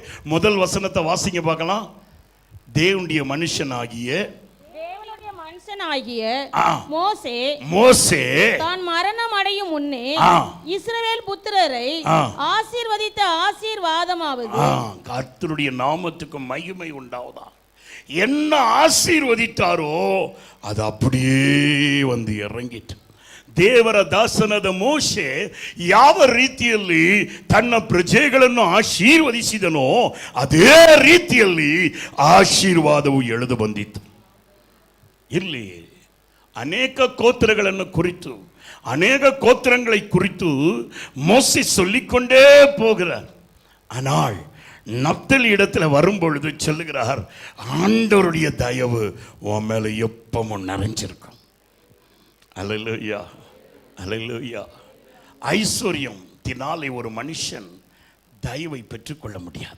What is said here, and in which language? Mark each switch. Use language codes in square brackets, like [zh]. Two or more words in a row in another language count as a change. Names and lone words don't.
[ta] முதல் வசனத்தை வாசிங்க பார்க்கலாம். தேவனுடைய மனுஷனாகிய மோசே தான் மரணம் அடையும் முன்னே இஸ்ரவேல் புத்திரரை ஆசீர்வதித்த ஆசீர்வாதமாவது. கர்த்தருடைய நாமத்துக்கு மகிமை உண்டாவதா. என்ன ஆசீர்வதித்தாரோ அது அப்படியே வந்து இறங்கிட்டு. [kn] ದೇವರ ದಾಸನಾದ ಮೋಶೆ ಯಾವ ರೀತಿಯಲ್ಲಿ ತನ್ನ ಪ್ರಜೆಗಳನ್ನು ಆಶೀರ್ವದಿಸಿದನೋ ಅದೇ ರೀತಿಯಲ್ಲಿ ಆಶೀರ್ವಾದವು ಎಳೆದು ಬಂದಿತ್ತು. ಇಲ್ಲಿ ಅನೇಕ ಗೋತ್ರಗಳನ್ನು ಕುರಿತು, ಅನೇಕ [ta] ಗೋತ್ರங்களை குறித்து மோசே சொல்லிக்கொண்டே போகிறார். ஆனால் நப்தலி இடத்துல வரும்பொழுது சொல்லுகிறார், ஆண்டவருடைய தயவு உன் மேல எப்பவும் நிறைஞ்சிருக்கும். அல்லேலூயா, அல்லேலூயா. ஐஸ்வர்யத்தினாலே ஒரு மனுஷன் தயவை பெற்றுக்கொள்ள முடியாது.